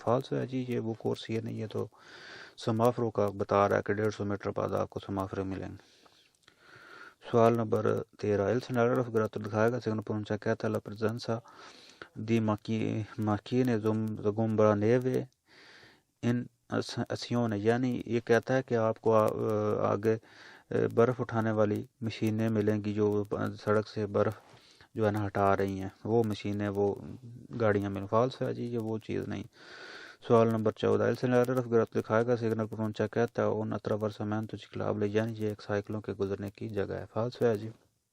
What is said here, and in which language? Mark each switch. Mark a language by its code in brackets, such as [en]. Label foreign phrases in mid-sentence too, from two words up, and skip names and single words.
[ur] فالس ہے جی، یہ وہ کورسی ہے نہیں، یہ تو سمافرو کا بتا رہا ہے کہ 150 میٹر بعد آپ کو سمافرے ملیں گے. [it] سوال نمبر 13 il segnale raffigurato [ur] دکھائے گا سگنل پونچا کہتا ہے [it] la presenza di macchine sgombra neve in azione، [ur] یعنی یہ کہتا ہے کہ آپ کو آگے برف اٹھانے والی مشینیں ملیں گی جو سڑک سے برف جو ہے نا ہٹا رہی ہیں، وہ مشینیں، وہ گاڑیاں ملیں. فالس ہے جی، یہ وہ چیز نہیں. سوال نمبر 14 [it] il segnale raffigurato [ur] دکھائے گا سگنل پونچا کہتا ہے [it] un attraversamento ciclabile، [ur] یعنی یہ ایک سائیکلوں کے گزرنے کی جگہ ہے. فالس ہے جی.